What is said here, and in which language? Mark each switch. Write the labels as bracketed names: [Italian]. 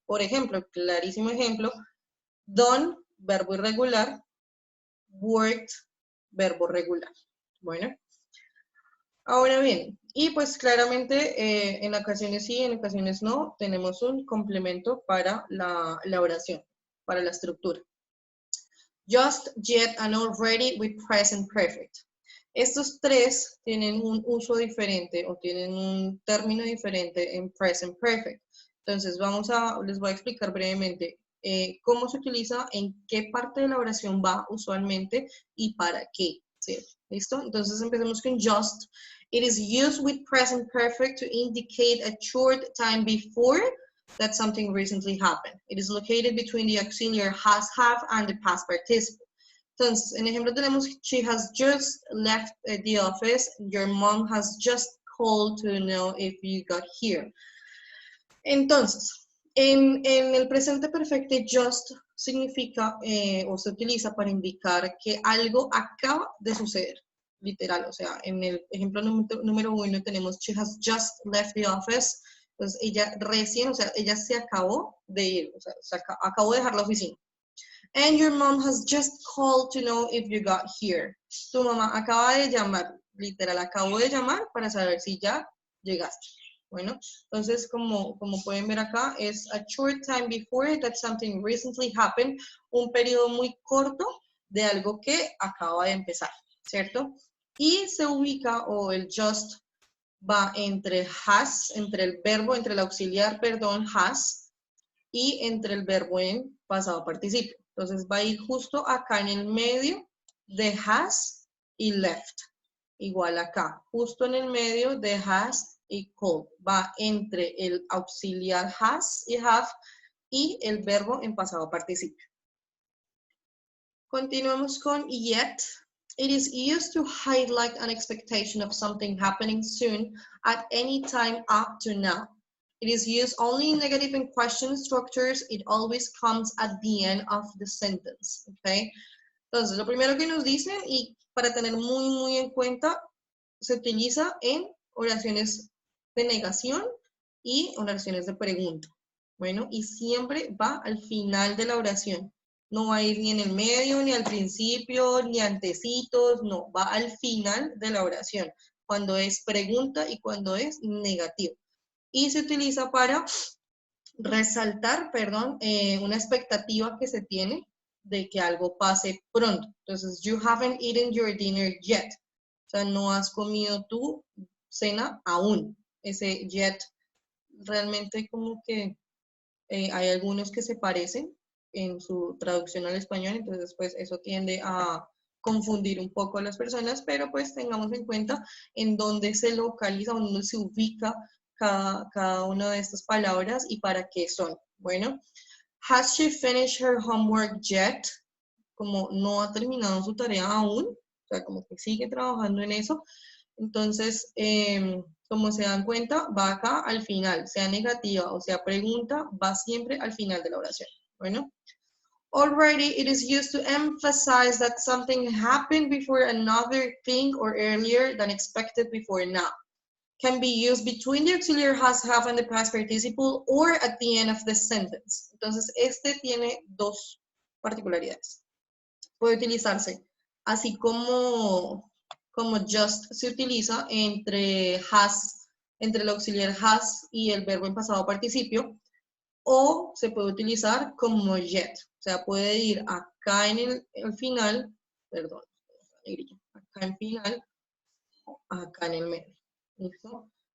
[Spanish] Por ejemplo, clarísimo ejemplo, done, verbo irregular, worked, verbo regular. Bueno. Ahora bien, y pues claramente en ocasiones sí, en ocasiones no, tenemos un complemento para la oración, para la estructura. [English] Just, yet, and already with present perfect. [Spanish] Estos tres tienen un uso diferente o tienen un término diferente en present perfect. Entonces les voy a explicar brevemente cómo se utiliza, en qué parte de la oración va usualmente y para qué. ¿Sí? ¿Listo? Entonces empecemos con just. [English] It is used with present perfect to indicate a short time before that something recently happened. It is located between the auxiliary has, have, and the past participle. [Spanish] Entonces, en ejemplo tenemos, [English] she has just left the office, your mom has just called to know if you got here. [Spanish] Entonces, en el presente perfecto, just significa o se utiliza para indicar que algo acaba de suceder, literal. O sea, en el ejemplo número 1 tenemos, [English] she has just left the office. [Spanish] Entonces, ella recién, o sea, ella se acabó de ir, o sea, acabó de dejar la oficina. [English] And your mom has just called to know if you got here. [Spanish] Tu mamá acaba de llamar, literal, acabo de llamar para saber si ya llegaste. Bueno, entonces como pueden ver acá, es [English] a short time before that something recently happened, [Spanish] un periodo muy corto de algo que acaba de empezar, ¿cierto? Y se ubica, o el just va entre has, entre el verbo, entre el auxiliar, perdón, has, y entre el verbo en pasado participio. Entonces va a ir justo acá en el medio de has y left. Igual acá, justo en el medio de has y called. Va entre el auxiliar has y have y el verbo en pasado participio. Continuamos con yet. [English] It is used to highlight an expectation of something happening soon at any time up to now. It is used only in negative and question structures. It always comes at the end of the sentence. Okay? [Spanish] Entonces, lo primero que nos dicen, y para tener muy en cuenta, se utiliza en oraciones de negación y oraciones de pregunta. Bueno, y siempre va al final de la oración. No va a ir ni en el medio, ni al principio, ni antecitos, no, va al final de la oración, cuando es pregunta y cuando es negativo. Y se utiliza para resaltar, una expectativa que se tiene de que algo pase pronto. [English] Entonces, you haven't eaten your dinner yet. [Spanish] O sea, no has comido tu cena aún. Ese yet, realmente como que hay algunos que se parecen en su traducción al español, entonces pues eso tiende a confundir un poco a las personas, pero pues tengamos en cuenta en dónde se localiza, dónde se ubica cada una de estas palabras y para qué son. [English] Bueno, has she finished her homework yet? [Spanish] Como no ha terminado su tarea aún, o sea, como que sigue trabajando en eso. Entonces, como se dan cuenta, va acá al final, sea negativa o sea pregunta, va siempre al final de la oración. Bueno, [English] Already, it is used to emphasize that something happened before another thing or earlier than expected before now. Can be used between the auxiliary has, have, and the past participle, or at the end of the sentence. [Spanish] Entonces, este tiene dos particularidades. Puede utilizarse así como just se utiliza entre has, entre el auxiliar has y el verbo en pasado participio, o se puede utilizar como yet. O sea, puede ir acá en el final, perdón, acá en final, acá en el medio. ¿Listo?